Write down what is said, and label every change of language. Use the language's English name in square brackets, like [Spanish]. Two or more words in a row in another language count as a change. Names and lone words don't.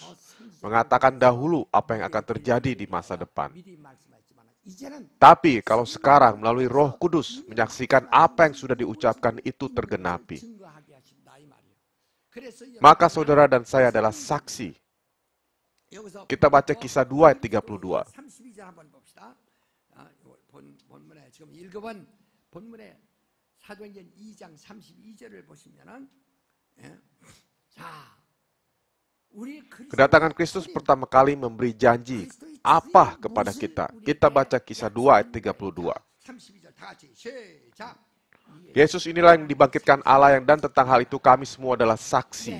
[Indonesian] Mengatakan dahulu apa yang akan terjadi di masa depan. Tapi kalau sekarang melalui Roh Kudus, menyaksikan apa yang sudah diucapkan itu tergenapi. Maka saudara dan saya adalah saksi. Kita baca Kisah 2 ayat 32. [Korean] 지금 읽어본 본문의 사도행전 2장 32절을 보시면은 [Indonesian] kedatangan Kristus pertama kali memberi janji apa kepada kita? Kita baca Kisah 2 ayat 32. Yesus inilah yang dibangkitkan Allah dan tentang hal itu kami semua adalah saksi.